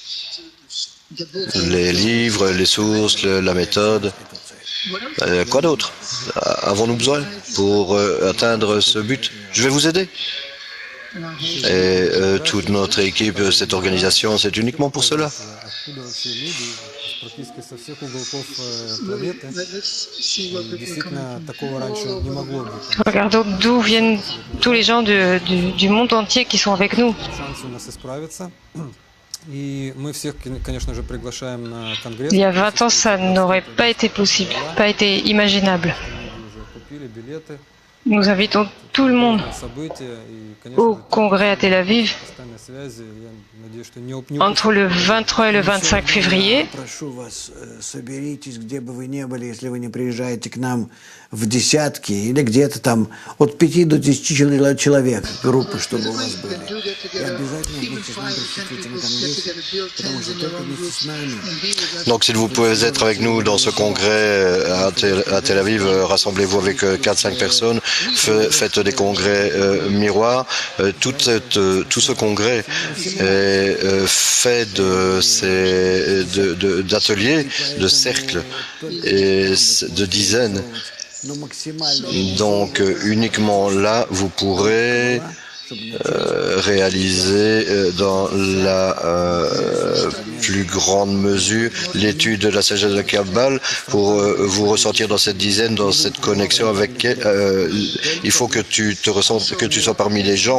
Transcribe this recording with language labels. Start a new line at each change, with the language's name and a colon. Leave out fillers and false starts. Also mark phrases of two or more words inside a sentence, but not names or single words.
French: les livres, les sources, la méthode. Quoi d'autre avons-nous besoin pour atteindre ce but? Je vais vous aider. Et toute notre équipe, cette organisation, c'est uniquement pour cela.
Russian: откуда вообще люди практически со всех уголков планеты. И действительно, такого раньше не могло быть.
French: Regardons d'où viennent tous les gens du monde entier qui sont avec nous.
Russian: Шансы у нас исправиться. И мы всех, конечно же, приглашаем на конгресс.
French: Il y a 20 ans, ça n'aurait pas été possible, pas été imaginable.
Russian: Мы уже купили билеты
French: Nous invitons tout le monde
Russian: на события. И,
French: au
Russian: конечно,
French: congrès à Tel Aviv
Russian: постоянной связи. Я надеюсь, что не
French: entre le 23 et le 25 février.
Russian: Прошу вас, соберитесь, где бы вы ни были, если вы не приезжаете к нам в десятки или где-то там от 5 до 10 человек группы, чтобы у вас были. И обязательно вместе с нами присутствуйте на конгрессе, потому что только вместе с нами.
French: Donc, si vous pouvez être avec nous dans ce congrès à Tel Aviv, rassemblez-vous avec 4-5 personnes, faites des congrès miroirs. Tout ce congrès est fait d'ateliers, de cercles et de dizaines.
Russian: Но максимально
French: Donc, uniquement là, vous pourrez réaliser dans la plus grande mesure l'étude de la sagesse de la Kabbale pour vous ressentir dans cette dizaine, dans cette connexion avec il faut que tu te ressentes, que tu sois parmi les gens.